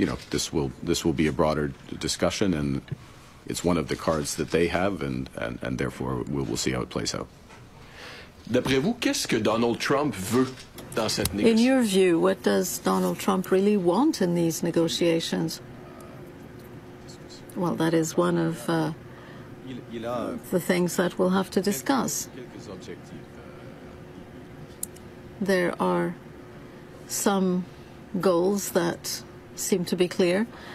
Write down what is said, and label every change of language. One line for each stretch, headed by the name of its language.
English: This will be a broader discussion, and it's one of the cards that they have, and therefore we'll see how it plays out.
French: D'après vous, qu'est-ce que Donald Trump veut dans cette négociation?
English: In your view, what does Donald Trump really want in these negotiations? Well, that is one of the things that we'll have to discuss. There are some goals that seem to be clear.